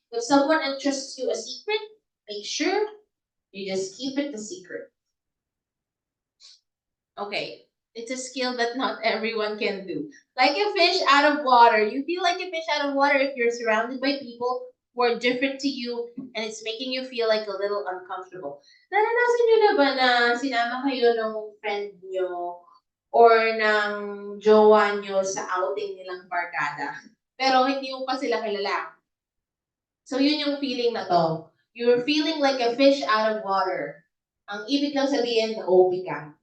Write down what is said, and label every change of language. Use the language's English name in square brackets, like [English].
[English] If someone entrusts you a secret, make sure you just keep it a secret. Okay, it's a skill that not everyone can do. Like a fish out of water. You feel like a fish out of water if you're surrounded by people who are different to you and it's making you feel like a little uncomfortable. [Filipino] Naranasan nyo na ba na sinama kayo ng friend nyo or ng jowa nyo sa outing nilang barkada? Pero hindi mo pa sila kilala. So yun yung feeling na to. [English] You're feeling like a fish out of water. [Filipino] Ang ibig lang sabihin, na-OP ka.